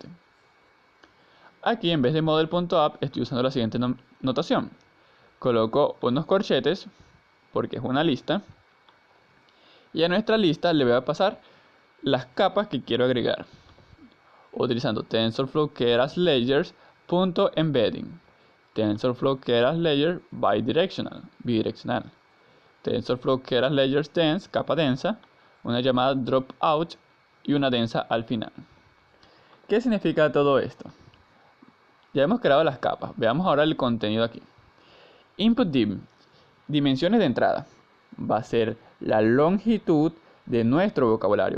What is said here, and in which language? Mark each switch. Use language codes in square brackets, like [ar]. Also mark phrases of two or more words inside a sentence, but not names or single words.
[es] Aquí en vez de model.app estoy usando la siguiente notación. Coloco unos corchetes porque es una lista. Y a nuestra lista le voy a pasar las capas que quiero agregar. Utilizando TensorFlow Keras Layers.embedding. TensorFlow Keras Layer bidirectional. TensorFlow Keras Layers Dense, capa densa. una llamada dropout y una densa al final. ¿Qué significa todo esto? Ya hemos creado las capas. Veamos ahora el contenido aquí. [en] Input dim, [es] dimensiones de entrada. Va a ser la longitud de nuestro vocabulario.